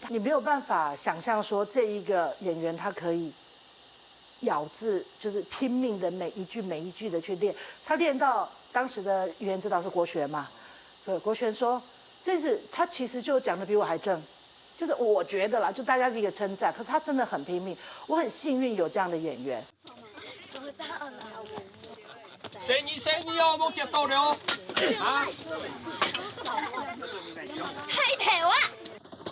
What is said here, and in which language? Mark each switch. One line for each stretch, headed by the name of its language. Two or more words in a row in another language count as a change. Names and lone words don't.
Chinese: 你沒有辦法想象說這一個演員他可以咬字，就是拼命的每一句的去練。他練到當時的語言指導是國權嘛，所以國權說。這是他其實就講得比我還正，就是我覺得啦，就大家是一個稱讚。可是他真的很拼命，我很幸運有這樣的演員。做到了。生意哦，冇夾到了哦。啊！太甜啊！